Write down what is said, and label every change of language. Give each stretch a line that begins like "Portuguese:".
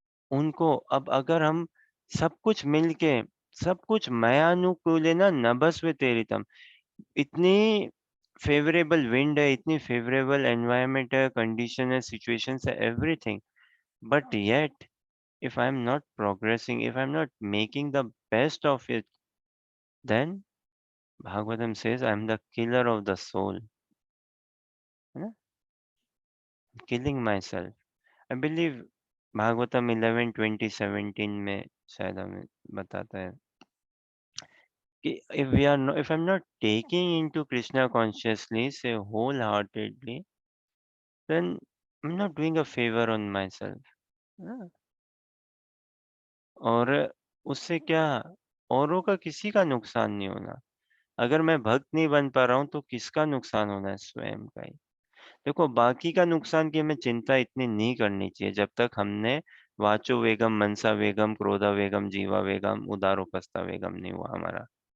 Hindi: उनको अब अगर हम सब कुछ
English: मिलके, सब कुछ
Sanskrit: मयानुकूलेन नभस्व तेरितम,
English: इतनी favourable wind है, इतनी फेवरेबल एनवायरनमेंट है, कंडीशन है, सिचुएशंस है, everything, but yet if I'm not progressing, if I'm not making the best of it, then Bhagavatam says I'm the killer of the soul,
Hindi: है ना?
English: Killing myself. I believe Bhagavatam 11:20-17
Hindi: में शायद हमें बताता है कि
English: if I'm not taking into Krishna consciously, say wholeheartedly, then I'm not doing a favor on myself.
Hindi: हाँ? और उससे क्या, औरों का किसी का नुकसान नहीं होना। अगर मैं भक्त नहीं बन पा रहा हूँ तो किसका नुकसान होना है, स्वयं का ही। देखो, बाकी का नुकसान की हमें चिंता इतनी नहीं करनी चाहिए जब तक हमने वाचो वेगम, मनसा वेगम, क्रोधा वेगम, जीवा वेगम, उदारोपस्था वेगम नहीं हुआ हमारा।